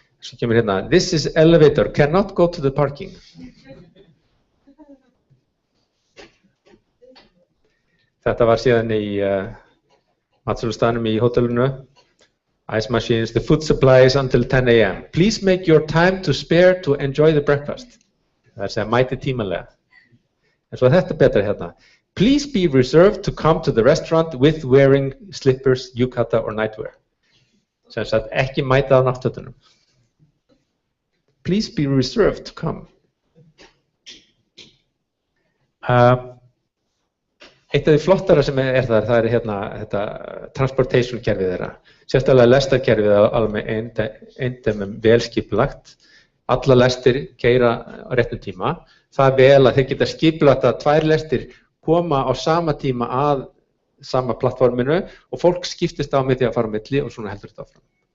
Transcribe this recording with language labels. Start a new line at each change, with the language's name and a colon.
Icelandic: Svo kemur hérna,
English: this is elevator, cannot go to the parking.
Icelandic: Þetta var síðan í matsölustaðnum í hótelinu.
English: Ice machines, the food supply is until 10 a.m. Please make your time to spare to enjoy the breakfast.
Icelandic: Það er að segja mæti tímanlega. En svo þetta betra hérna.
English: Please be reserved to come to the restaurant with wearing slippers, yukata or nightwear.
Icelandic: Sem sagt ekki mæta á náttfötunum.
English: Please be reserved to come.
Icelandic: Eitt af því flottara sem er þar, það er hérna þetta transportation kerfið þeirra. Sérstaklega lestarkerfið er alveg eindæmum velskipulagt. Alla lestir keyra á réttum tíma. Það er vel að þeir geta skipulagt að 2 lestir koma á sama tíma að sama plattforminu og fólk skiptist á með því að fara á milli og svona heldur þetta áfram.